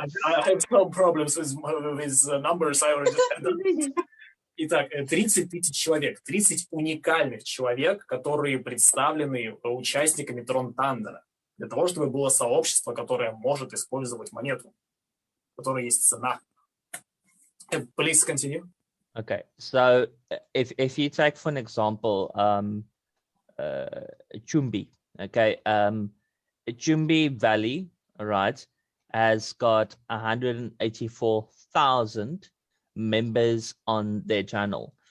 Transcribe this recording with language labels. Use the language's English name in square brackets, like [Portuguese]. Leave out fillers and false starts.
[English] I have some problems with numbers. I already said. [Russian] Итак, 30 тысяч человек, 30 уникальных человек, которые представлены участниками Трон Тандера, для того, чтобы было сообщество, которое может использовать монету, у которой есть цена. [English] Please continue. Okay, so if you take for an example, Chumbi, okay, Chumbi Valley, right, has got 184,000 members on their channel.